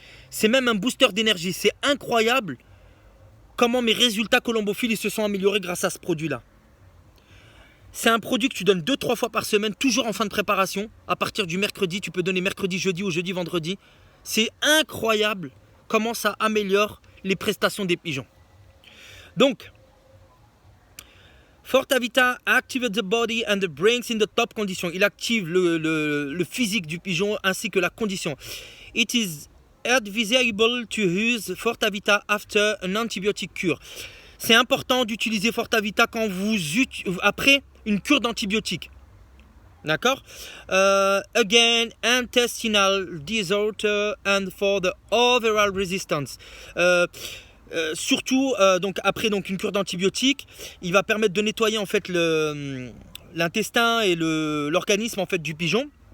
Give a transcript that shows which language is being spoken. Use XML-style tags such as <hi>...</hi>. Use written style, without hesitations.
<fr>C'est même un booster d'énergie. C'est incroyable comment mes résultats colombophiles ils se sont améliorés grâce à ce produit-là. C'est un produit que tu donnes 2-3 fois par semaine, toujours en fin de préparation. À partir du mercredi, tu peux donner mercredi, jeudi ou jeudi, vendredi. C'est incroyable comment ça améliore les prestations des pigeons.</fr> <en>Donc, FortaVita active the body and brings in the top condition.</en> <fr>Il active le physique du pigeon ainsi que la condition.</fr> <en>It is advisable to use FortaVita after an antibiotic cure.</en> <fr>C'est important d'utiliser FortaVita après une cure d'antibiotiques. D'accord?</fr> <en>Again, intestinal disorder and for the overall resistance.</en> <fr>Surtout donc après une cure d'antibiotiques, il va permettre de nettoyer en fait l'intestin et l'organisme en fait du pigeon.</fr>